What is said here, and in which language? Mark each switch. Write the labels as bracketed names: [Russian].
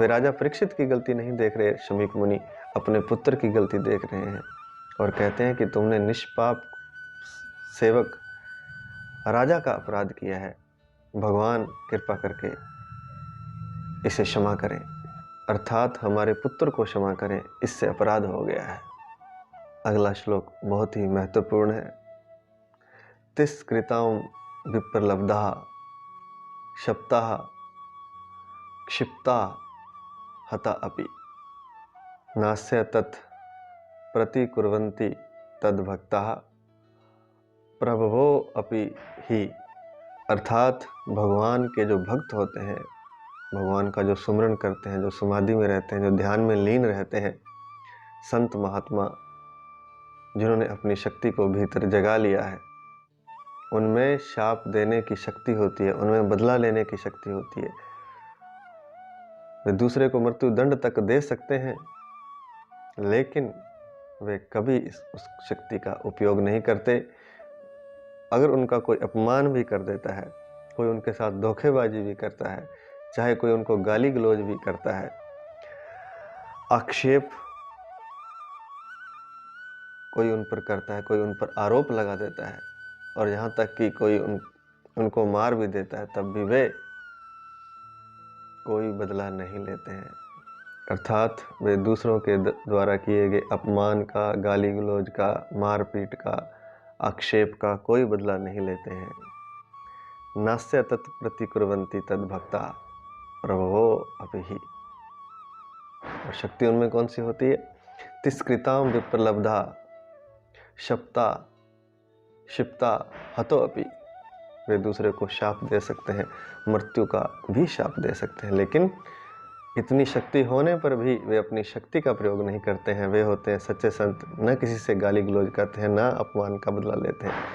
[Hindi] वे राजा परीक्षित की गलती नहीं देख रहे, शमीक मुनि अपने पुत्र की गलती देख रहे हैं और कहते हैं कि तुमने निष्पाप सेवक राजा का अपराध किया है, भगवान कृपा करके इसे क्षमा करें, अर्थात हमारे पुत्र को क्षमा करें, इससे अपराध हो गया है। अगला श्लोक बहुत ही महत्वपूर्ण है। [Sanskrit] तिस्कृतां विप्रलब्धा शप्ताः क्षिप्ता हता अपि नास्य तत् प्रतिकुर्वन्ति तद्भक्ताः प्रभवो अपि ही। [Hindi] अर्थात भगवान के जो भक्त होते हैं, भगवान का जो सुमरन करते हैं, जो समाधि में रहते हैं, जो ध्यान में लीन रहते हैं, संत महात्मा जिन्होंने अपनी शक्ति को भीतर जगा लिया है, उनमें शाप देने की शक्ति होती है, उनमें बदला लेने की शक्ति होती है। वे दूसरे को मृत्यु दंड तक दे सकते हैं, लेकिन वे कभी उस शक्ति का उपयोग नहीं करते। अगर उनका कोई अपमान भी कर देता है, कोई उनके साथ धोखेबाजी भी करता है, चाहे कोई उनको गाली गलौज भी करता है, आक्षेप कोई उन पर करता है, कोई उन पर आरोप लगा देता है और यहाँ तक कि कोई उनको मार भी देता है, तब भी वे कोई बदला नहीं लेते हैं। अर्थात वे दूसरों के द्वारा किए गए अपमान का, गाली गलौज का, मारपीट का, आक्षेप का कोई बदला नहीं लेते हैं। [Sanskrit] नास्य तत् प्रतिकुर्वन्ति तद् भक्ता प्रभवो अपिहि। [Hindi] और शक्ति उनमें कौन सी होती है? [Sanskrit] तिष्कृतां विप्रलब्धा शप्ता क्षिप्ता हतो अपि। [Hindi] वे दूसरे को शाप दे सकते हैं, मृत्यु का भी शाप दे सकते हैं, लेकिन इतनी शक्ति होने पर भी वे अपनी शक्ति का प्रयोग नहीं करते हैं। वे होते हैं सच्चे संत, न किसी से गाली गलौज करते हैं, न अपमान का बदला लेते हैं।